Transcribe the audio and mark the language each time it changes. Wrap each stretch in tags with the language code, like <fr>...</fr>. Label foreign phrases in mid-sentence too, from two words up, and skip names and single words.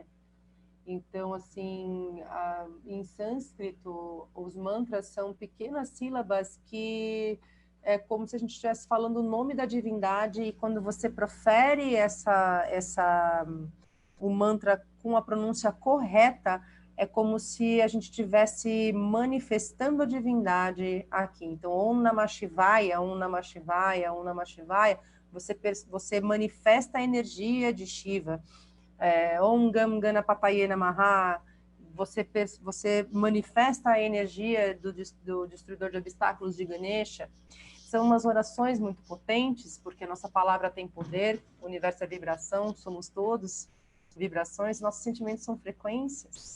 <pt>Então, assim, em sânscrito, os mantras são pequenas sílabas que é como se a gente estivesse falando o nome da divindade, e quando você profere o mantra com a pronúncia correta, é como se a gente estivesse manifestando a divindade aqui. Então,</pt> <sa>Om Namah Shivaya, Om Namah Shivaya, Om Namah Shivaya,</sa> <pt>você manifesta a energia de Shiva.</pt> <sa>Om Gam Ganapataye Namaha,</sa> <pt>você manifesta a energia do destruidor de obstáculos de Ganesha. São umas orações muito potentes, porque a nossa palavra tem poder, o universo é vibração, somos todos vibrações, nossos sentimentos são frequências.</pt>